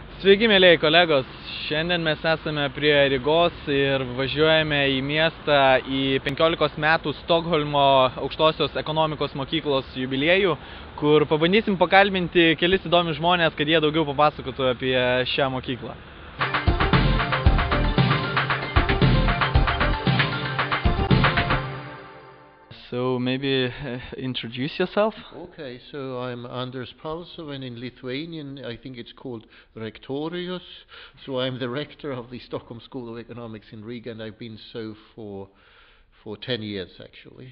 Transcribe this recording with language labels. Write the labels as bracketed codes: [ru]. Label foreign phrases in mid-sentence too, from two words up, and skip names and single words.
[lt] Sveiki, mėlyjei kolegos. Šiandien mes esame prie Rygos ir važiuojame į miestą į 15 metų Stokholmo aukštosios ekonomikos mokyklos jubiliejų, kur pabandysim pakalbinti kelis įdomius žmonės, kad jie daugiau papasakotų apie šią mokyklą. [en] So maybe introduce yourself. Okay, so I'm Anders Palsov, and in Lithuanian I think it's called Rektorius. So I'm the rector of the Stockholm School of Economics in Riga, and I've been so for 10 years actually.